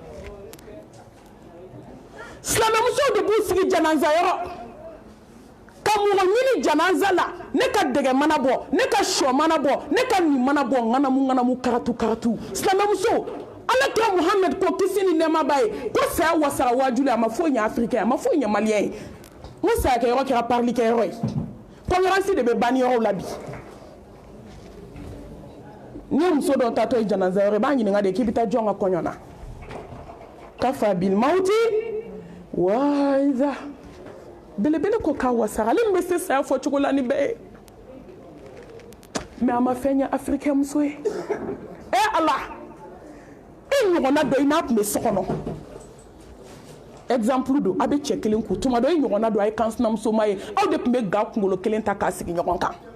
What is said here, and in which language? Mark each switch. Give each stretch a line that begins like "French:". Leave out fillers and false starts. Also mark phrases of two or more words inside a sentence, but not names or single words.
Bambara: silamɛmusow de b'u sigi janaza yɔrɔ ka mɔgɔ ɲini janaza la ne ka dɛgɛ mana bɔ ne ka sɔ mana bɔ ne ka nin mana bɔ ŋanamu karatu karatu silamɛmuso alakira muhamɛd ko kisi ni nɛɛma b'a ye ko saya wasara waaju la a ma foyi ɲɛ afirikɛn a ma foyi ɲɛ maliyɛn ye n ko sayakɛyɔrɔ kɛra parilikɛyɔrɔ ye kɔnɔransi de bɛ ban yɔrɔw la bi ni muso dɔ tatɔ ye janaza yɔrɔ i b'a ɲininka de k'i bɛ taa jɔn ka kɔɲɔ na
Arabic: كفى بالموت واعظا
Bambara: belebele ko k'a wasara ale min bɛ se saya fɔ cogo la ni bɛɛ ye mais a ma fɛn ɲɛ afirikɛn muso ye ala e ɲɔgɔnna dɔ i n'a tun bɛ so kɔnɔ exemple do a bɛ cɛ kelen ku tuma dɔ i ɲɔgɔnna dɔ a ye kansinamusoma ye aw de tun bɛ ga kunkolo kelen ta k'a sigi ɲɔgɔn kan